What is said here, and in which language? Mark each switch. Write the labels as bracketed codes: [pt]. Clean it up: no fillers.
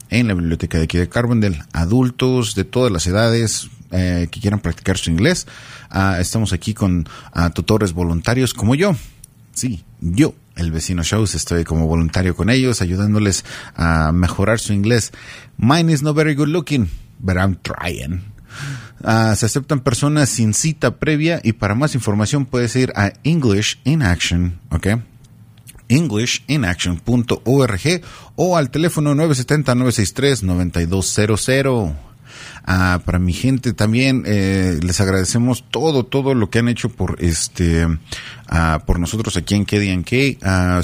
[es] en la biblioteca de aquí de Carbondale. Adultos de todas las edades que quieran practicar su inglés. Estamos aquí con tutores voluntarios como yo. Sí, yo, el vecino Shows, estoy como voluntario con ellos, ayudándoles a mejorar su inglés. [en] Mine is not very good looking, but I'm trying. [es] Se aceptan personas sin cita previa y para más información puedes ir a English in Action, ¿ok? Englishinaction.org o al teléfono 970-963-9200. Para mi gente también les agradecemos todo lo que han hecho por nosotros aquí en KDNK.